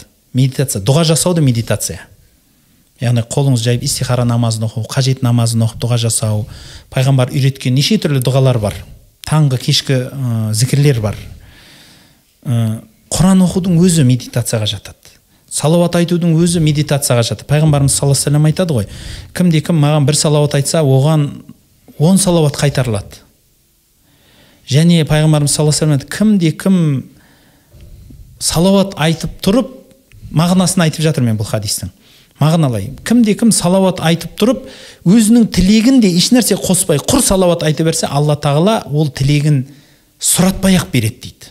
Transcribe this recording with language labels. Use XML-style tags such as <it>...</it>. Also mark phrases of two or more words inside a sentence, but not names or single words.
<kk>Медитация, дұға жасауды медитация. Яғни қолыңыз жайып истихара намазын оқу, қажет намазын оқып дұға жасау, пайғамбар үйреткен неше түрлі дұғалар бар. Таңғы, кешкі зікірлер бар. Құран оқудың өзі медитацияға жатады. Салауат айтудың өзі медитацияға жатады. Пайғамбарымыз</kk> <ar>صلى الله عليه وسلم</ar> <kk>айтады ғой, кімде-кім маған бір салауат айтса, оған 10 салауат қайтарылады. Және пайғамбарымыз</kk> <ar>صلى الله عليه وسلم</ar> <kk>кімде-кім салауат айтып тұрып, мағынасын айтып жатыр мен бұл хадистің. Мағыналай. Кімде-кім салауат айтып тұрып, өзінің тілегін де еш нәрсе қоспай, құр салауат айтып берсе, Алла тағала ол тілегін сұратпай-ақ береді дейді.</kk>